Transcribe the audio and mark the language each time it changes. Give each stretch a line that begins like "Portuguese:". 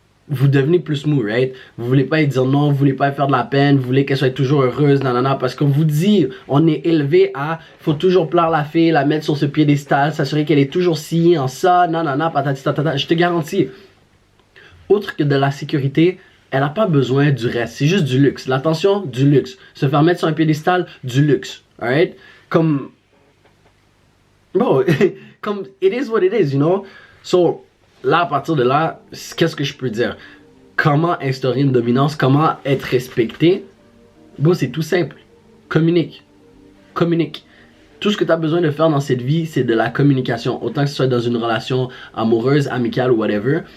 French: vous devenez plus smooth, right? Vous voulez pas lui dire non, vous voulez pas lui faire de la peine, vous voulez qu'elle soit toujours heureuse, nanana, parce qu'on vous dit, on est élevé à, faut toujours plaire la fille, la mettre sur ce piédestal, s'assurer qu'elle est toujours sciée en ça, nanana, patati tatata. Je te garantis, outre que de la sécurité, elle n'a pas besoin du reste, c'est juste du luxe. L'attention, du luxe. Se faire mettre sur un piédestal, du luxe, alright? Comme, bon, comme,
English: it is what it is, you know?
French: So, là, à partir de là, qu'est-ce que je peux dire? Comment instaurer une dominance? Comment être respecté? Bon, c'est tout simple. Communique. Communique. Tout ce que tu as besoin de faire dans cette vie, c'est de la communication. Autant que ce soit dans une relation amoureuse, amicale ou whatever.